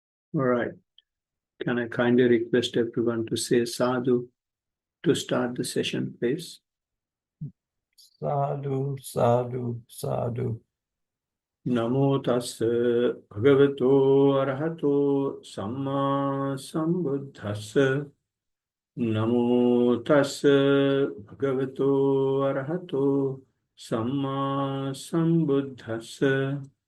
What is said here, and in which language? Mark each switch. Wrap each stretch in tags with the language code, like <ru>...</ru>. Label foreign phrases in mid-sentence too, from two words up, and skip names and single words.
<en>All right. Can I kindly request everyone to say sadhu to start the session, please?</en> <pi>Sadhu, sadhu, sadhu. Namo tassa bhagavato arahato samma sambuddhassa. Namo tassa bhagavato arahato samma sambuddhassa.</pi>